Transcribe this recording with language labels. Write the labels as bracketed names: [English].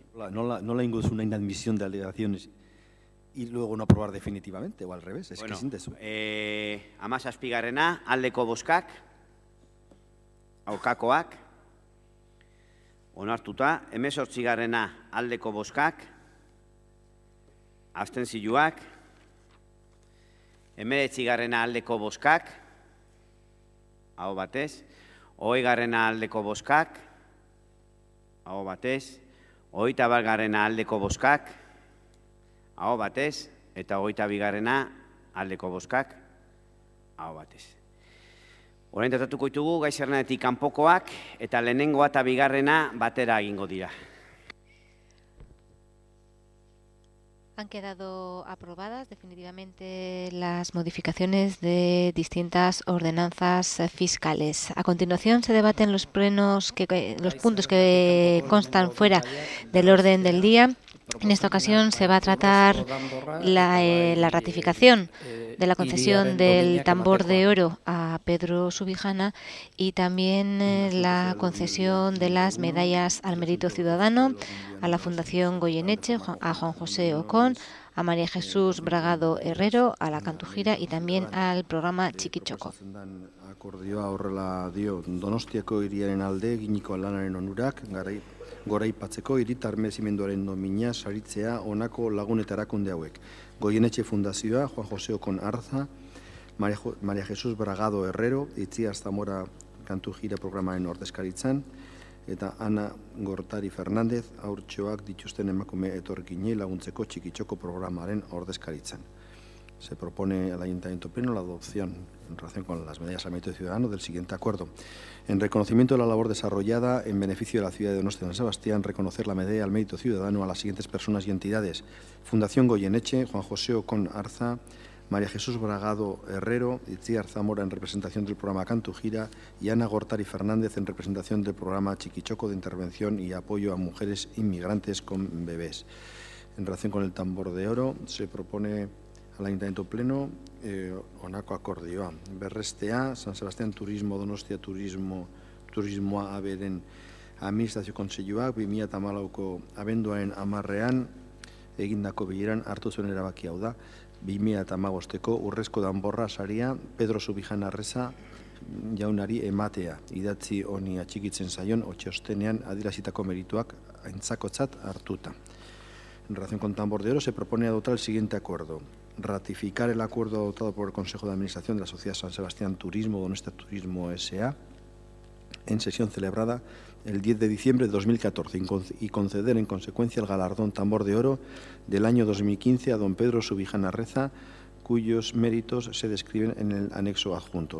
[Spanish] no la ingo es una inadmisión de alegaciones y luego no aprobar definitivamente, o al revés, es que sin eso. 17. [Basque] Aldeko bozkak, aurkakoak, onartuta. 18. Aldeko bozkak, abstentzioak. 19. Aldeko bozkak, aho batez. 20. Aldeko bozkak, aho batez. 21. Aldeko bozkak, aho batez. Eta 22. Aldeko bozkak, aho batez. Orain tratatuko ditugu gai zerrendatik kanpokoak eta lehenengoa eta bigarrena batera egingo dira. [Spanish] Han quedado aprobadas definitivamente las modificaciones de distintas ordenanzas fiscales. A continuación se debaten los puntos que constan fuera del orden del día. En esta ocasión se va a tratar la ratificación de la concesión del tambor de oro a Pedro Subijana y también la concesión de las medallas al mérito ciudadano a la Fundación Goyeneche, a Juan José Ocón, a María Jesús Bragado Herrero, a la Cantujira y también al programa Txikitxoko. [Basque] Akordioa horrela dio Donostiako hiriaren alde eginiko lanaren onurak goraipatzeko hiritar merezimenduaren nomina saritzea honako lagun eta erakunde hauek. Goyenetxe Fundazioa, Juan José Ocón Arza, María Jesús Bragado Herrero, Itziar Zamora Cantujira programaren ordezkaritzan, eta Ana Gortari Fernández haurtxoak dituzten emakume etorkinei laguntzeko Txikitxoko programaren ordezkaritzan. [Spanish] Se propone al Ayuntamiento Pleno la adopción en relación con las medallas al mérito ciudadano del siguiente acuerdo. En reconocimiento de la labor desarrollada en beneficio de la ciudad de Donostia San Sebastián, reconocer la medalla al mérito ciudadano a las siguientes personas y entidades: Fundación Goyeneche, Juan José Ocón Arza, María Jesús Bragado Herrero, Itziar Zamora en representación del programa Cantujira y Ana Gortari Fernández en representación del programa Txikitxoko de intervención y apoyo a mujeres inmigrantes con bebés. En relación con el tambor de oro, se propone al Ayuntamiento Pleno [Basque] honako akordioa. Berrestea, San Sebastián Turismo, Donostia Turismoa aberen administrazio kontseiluak 2014ko abenduaren 10ean egindako bileran hartu zuen erabaki hau da. 2015ko urrezko danborra saria Pedro Subijana Reza jaunari ematea. Idatzi honi atxikitzen zaion txostenean adierazitako merituak aintzakotzat hartuta. [Spanish] En relación con tambor de oro, se propone adoptar el siguiente acuerdo. Ratificar el acuerdo adoptado por el Consejo de Administración de la Sociedad San Sebastián Turismo, Donostia Turismo S.A., en sesión celebrada el 10 de diciembre de 2014 y conceder en consecuencia el galardón tambor de oro del año 2015 a don Pedro Subijana Reza, cuyos méritos se describen en el anexo adjunto.